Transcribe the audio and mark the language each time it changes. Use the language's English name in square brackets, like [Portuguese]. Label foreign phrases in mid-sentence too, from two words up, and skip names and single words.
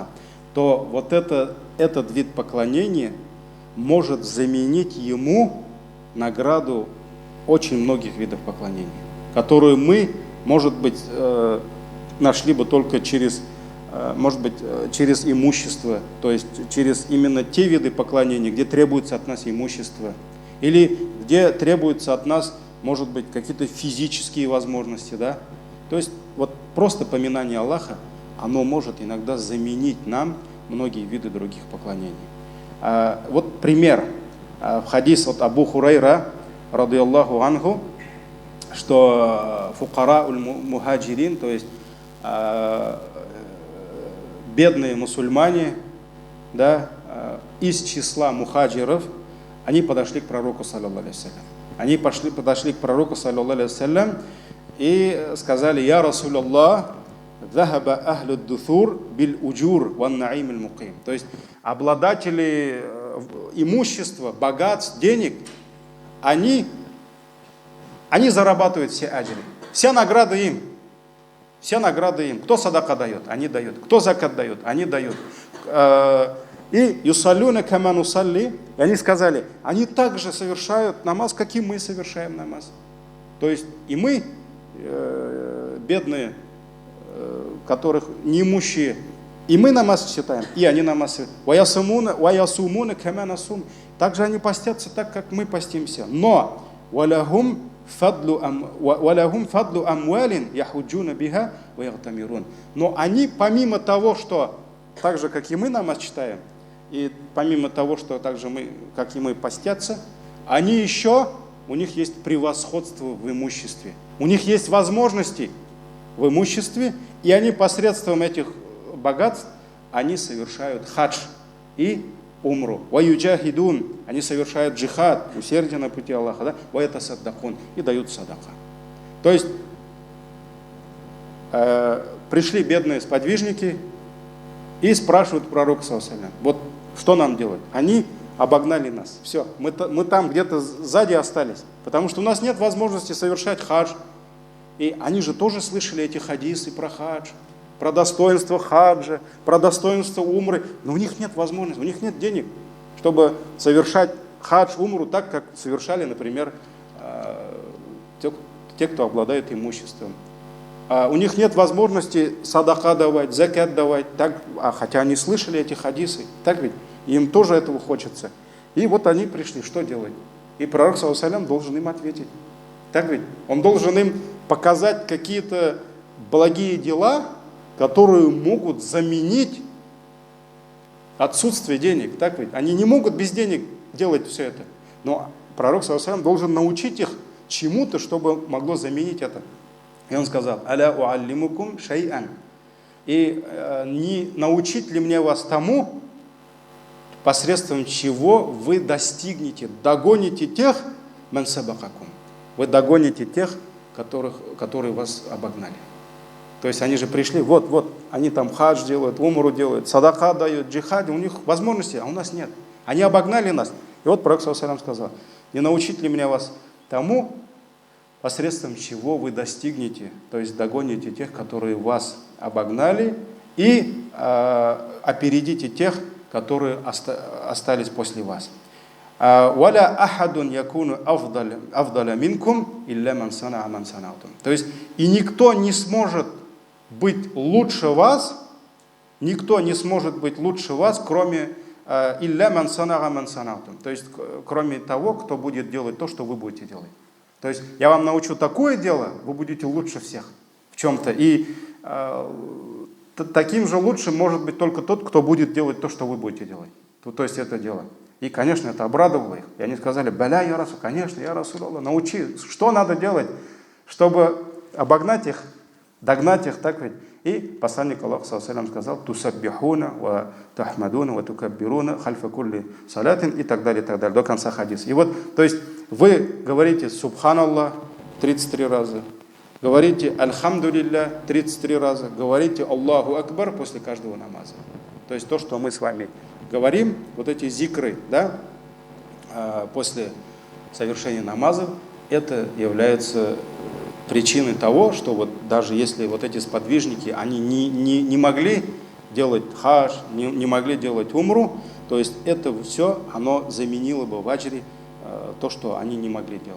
[Russian] то вот этот вид поклонения может заменить ему награду очень многих видов поклонения, которую мы, может быть, нашли бы только через имущество, то есть через именно те виды поклонения, где требуется от нас имущество, или где требуется от нас, может быть, какие-то физические возможности, да? То есть вот просто поминание Аллаха, оно может иногда заменить нам многие виды других поклонений. Вот пример. В хадис от Абу Хурайра, [Arabic] رضي الله عنه, [Russian] что [Arabic] فقراء المهاجرين, [Russian] то есть бедные мусульмане, да, из числа мухаджиров, они подошли к пророку, [Arabic] صلى الله عليه وسلم. [Russian] Они подошли к пророку, [Arabic] صلى الله عليه وسلم, [Russian] и сказали: [Arabic] «يا رسول الله ذهب أهل الدثور بالأجور والنعيم المقيم». [Russian] То есть обладатели имущества, богатств, денег, они зарабатывают все аджри. Вся награда им. Все награды им. Кто садака дает? Они дают. Кто закат дает? Они дают. И [Arabic] يصلون كما نصلي. [Russian] И они сказали, они также совершают намаз, как и мы совершаем намаз. То есть и мы, бедные, которых неимущие, и мы намаз читаем, и они намаз. [Arabic] ويصومون كما نصوم. [Russian] Также они постятся так, как мы постимся. [Arabic] Но ولهم فضل أموال يحجون بها ويعتمرون. [Russian] Но они, помимо того, что так же, как и мы намаз читаем, и помимо того, что так же мы, как и мы, постятся, они еще, у них есть превосходство в имуществе. У них есть возможности в имуществе, и они посредством этих богатств, они совершают хадж и умру. Ваюджахидун, они совершают джихад, усердие на пути Аллаха, да? Ваятасаддакун, и дают садака. То есть пришли бедные сподвижники и спрашивают пророка [Arabic] صلى الله عليه وسلم, [Russian] вот что нам делать? Они обогнали нас. Все, мы там где-то сзади остались, потому что у нас нет возможности совершать хадж. И они же тоже слышали эти хадисы про хадж, про достоинство хаджа, про достоинство умры, но у них нет возможности, у них нет денег, чтобы совершать хадж, умру так, как совершали, например, те, кто обладает имуществом. У них нет возможности садака давать, закят давать, так, хотя они слышали эти хадисы, так ведь, им тоже этого хочется. И вот они пришли, что делать? И пророк, [Arabic] صلى الله عليه وسلم, [Russian] должен им ответить. Так ведь, он должен им показать какие-то благие дела, которые могут заменить отсутствие денег. Так ведь, они не могут без денег делать все это. Но пророк, [Arabic] صلى الله عليه وسلم, [Russian] должен научить их чему-то, чтобы могло заменить это. И он сказал, [Arabic] ألا أعلمكم شيئا. [Russian] И не научить ли мне вас тому, посредством чего вы достигнете, догоните тех, [Arabic] من سبقكم. [Russian] Вы догоните тех, которые вас обогнали. То есть они же пришли, вот, они там хадж делают, умру делают, садака дают, джихад, у них возможности, а у нас нет. Они обогнали нас. И вот пророк, [Arabic] صلى الله عليه وسلم, [Russian] сказал, не научить ли меня вас тому, посредством чего вы достигнете, то есть догоните тех, которые вас обогнали, и опередите тех, которые остались после вас. [Arabic] «ولا أحد يكون أفضل منكم إلا من صنع مثل ما صنعتم». [Russian] То есть, и никто не сможет быть лучше вас, кроме [Arabic] إلا من صنع مثل ما صنعتم. [Russian] То есть, кроме того, кто будет делать то, что вы будете делать. То есть я вам научу такое дело, вы будете лучше всех в чем-то. И таким же лучшим может быть только тот, кто будет делать то, что вы будете делать. То есть это дело. И, конечно, это обрадовало их. И они сказали, [Arabic] «بلى يا رسول, [Russian] конечно, [Arabic] يا رسول, [Russian] научи, что надо делать, чтобы обогнать их, догнать их, так ведь». И посланник Аллаха, [Arabic] صلى الله عليه وسلم, [Russian] сказал, [Arabic] «تسبحون وتحمدون وتكبرون خلف كل صلاة» [Russian] и так далее, до конца хадиса. И вот, то есть, вы говорите «Субханаллах» 33 раза, говорите «Альхамдулилля» 33 раза, говорите [Arabic] «الله أكبر» [Russian] после каждого намаза. То есть то, что мы с вами говорим, вот эти зикры, да, после совершения намаза, это является причиной того, что вот даже если вот эти сподвижники, они не могли делать хадж, не могли делать умру, то есть это все, оно заменило бы в аджре то, что они не могли делать.